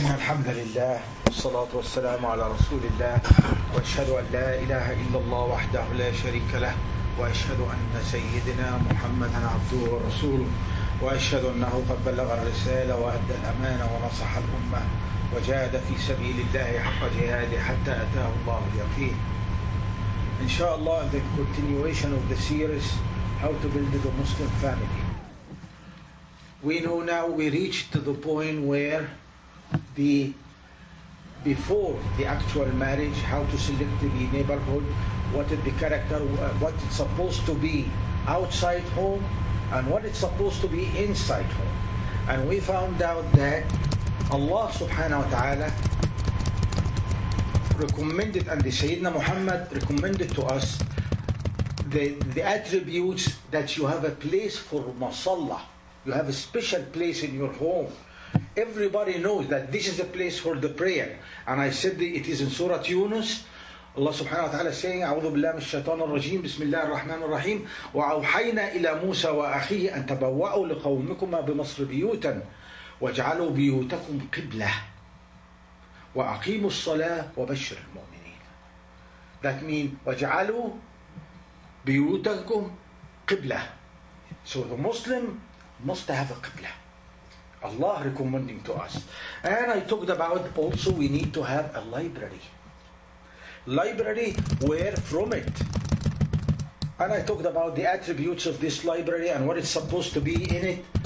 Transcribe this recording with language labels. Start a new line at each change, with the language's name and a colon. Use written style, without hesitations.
Arabic: الحمد لله والصلاة والسلام على رسول الله وأشهد أن لا إله إلا الله وحده لا شريك له وأشهد أن سيدنا محمدا عبده ورسوله وأشهد أنه قد بلغ الرسالة وأدى الأمانة ونصح الأمة وجاهد في سبيل الله حق جهاده حتى أتاه الله اليقين.
English: Inshallah, the continuation of the series How to Build the Muslim Family. We know now we reached to the point where before the actual marriage, how to select the neighborhood, what is the character, what it's supposed to be outside home, and what it's supposed to be inside home. And we found out that Allah subhanahu wa ta'ala recommended, and the Sayyidina Muhammad recommended to us the attributes that you have a place for masalla. You have a special place in your home. Everybody knows that this is a place for the prayer. And I said that it is in Surah Yunus.
Arabic: Allah subhanahu wa ta'ala
English: saying,
Arabic: أعوذ بالله من الشيطان الرجيم بسم الله الرحمن الرحيم وأوحينا إلى موسى وأخيه أن تبوأوا لقومكما بمصر بيوتا واجعلوا بيوتكم قبلة وأقيموا الصلاة وبشر المؤمنين.
English: That means
Arabic: واجعلوا بيوتكم قبلة.
English: So the Muslim must have a qibla. Allah recommending to us. And I talked about also we need to have a library. Library, where from it? And I talked about the attributes of this library and what is supposed to be in it.